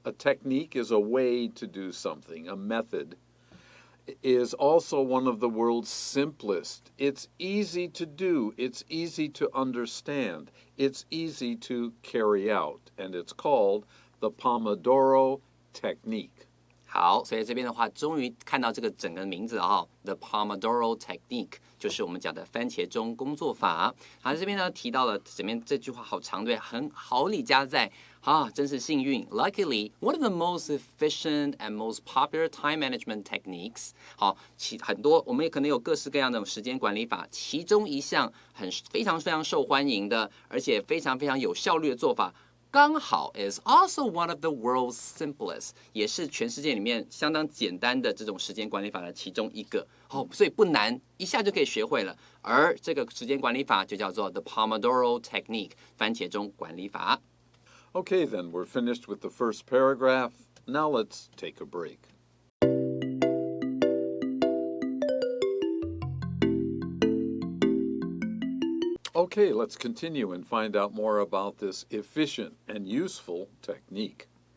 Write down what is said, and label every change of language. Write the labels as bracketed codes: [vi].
[en] A technique is a way to do something, a method. Is also one of the world's simplest. It's easy to do. It's easy to understand. It's easy to carry out. And it's called the Pomodoro Technique. [zh] 好，所以这边的话，终于看到这个整个名字，The Pomodoro Technique 就是我们讲的番茄钟工作法。好，这边呢提到了前面这句话好长，对，很好理加在真是幸运。 [en] Luckily, one of the most efficient and most popular time management techniques。 [zh] 好，很多我们也可能有各式各样的时间管理法，其中一项非常非常受欢迎的，而且非常非常有效率的做法。刚好 [en] is also one of the world's simplest， [zh] 也是全世界里面相当简单的这种时间管理法的其中一个。所以不难，一下就可以学会了。而这个时间管理法就叫做 the Pomodoro Technique， 番茄钟管理法。 [en] Okay, then we're finished with the first paragraph. Now let's take a break. Okay, let's continue and find out more about this efficient and useful technique.